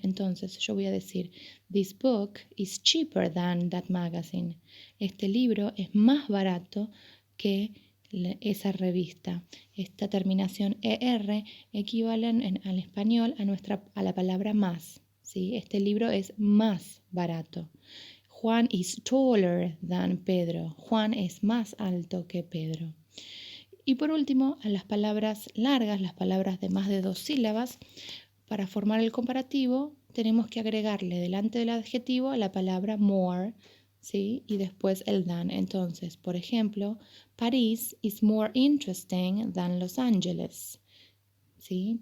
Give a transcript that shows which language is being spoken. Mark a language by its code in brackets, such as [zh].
[es] Entonces yo voy a decir, [en] this book is cheaper than that magazine. [es] Este libro es más barato que esa revista. Esta terminación er equivale al español a la palabra más, ¿sí? Este libro es más barato. [en] Juan is taller than Pedro. [es] Juan es más alto que Pedro. Y por último, a las palabras largas, las palabras de más de dos sílabas, para formar el comparativo tenemos que agregarle delante del adjetivo la palabra more, ¿sí? Y después el than. Entonces, por ejemplo, [en] París is more interesting than Los Ángeles. ¿Sí?